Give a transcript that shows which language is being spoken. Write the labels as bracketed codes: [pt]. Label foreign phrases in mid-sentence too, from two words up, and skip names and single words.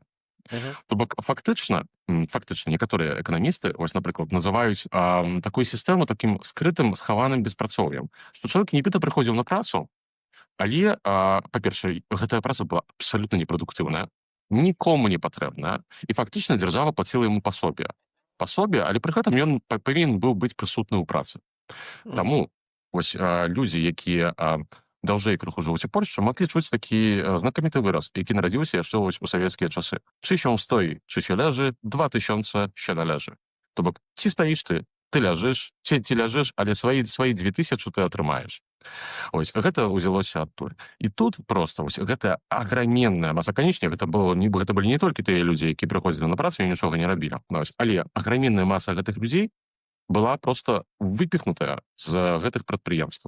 [be] То бок, фактычна некаторыя эканамісты, вось, напрыклад, называюць такую сістэму такім скрытым, схаваным беспрацоўем, што чалавек нібыта прыходзіў на працу, але, па-першае, гэтая праца была абсалютна непрадуктыўная, нікому не патрэбная, і фактычна дзяржава плаціла яму пасобе, але пры гэтым ён павінен быў быць прысутны ў працы. Таму вось людзі, якія даўжэй крыху жывуць у Польшчы, маглі чуць такі знакаміты выраз, які нарадзіўся яшчэ вось у савецкія часы. [pl] Чи się stoi, czy się leży, 2000 się należy. [be] То бок, ці стаіш ты ляжыш, ці ляжыш, але свае 2000 ты атрымаеш. Ось, гэта ўзялося адтуль. І тут проста вось гэтая аграменная маса, канечне, гэта былі не толькі тыя людзі, які прыходзілі на працу і нічога не рабілі. Але аграменная маса гэтых людзей была просто выпіхнутая з гэтых прадпрыемстваў.